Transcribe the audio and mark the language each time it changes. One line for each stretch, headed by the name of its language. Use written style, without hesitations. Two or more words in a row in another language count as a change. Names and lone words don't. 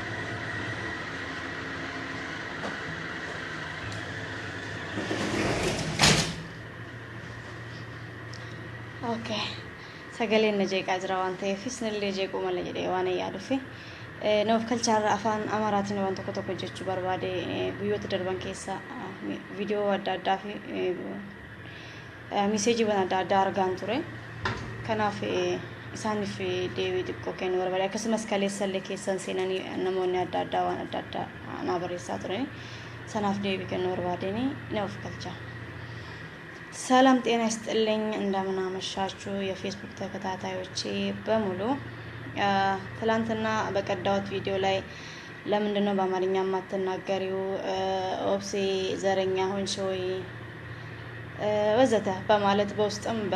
Oromo: Okay, sagaleen na jeeqaa jira waan ta'eef isinillee jeequu mala jedhee waan yaaduuf noof kalcha afaan Amaaraatiin waan tokko jechuu barbaade guyyoota darban keessa viidiyoo adda addaa fi meseejiiwwan adda addaa argaan ture. Kanaaf isaaniif deebii xiqqoo kennuu barbaade akkasumas kaleessallee keessan seenanii namoonni adda addaa waan adda addaa naa barreessaa turan sanaaf deebii kennuu barbaadeni noof kalcha.
Amharic: ሰላም ጤና ይስጥልኝ እንደምን አመሻችሁ የፌስቡክ ተከታታዮቼ በሙሉ ትላንትና በቀዳሁት ቪዲዮ ላይ ለምንድነው በአማርኛ ማትናገሪው ኦፕሴ ዘረኛ ሆንሽ ወይ ወዘተ በማለት በውስጥም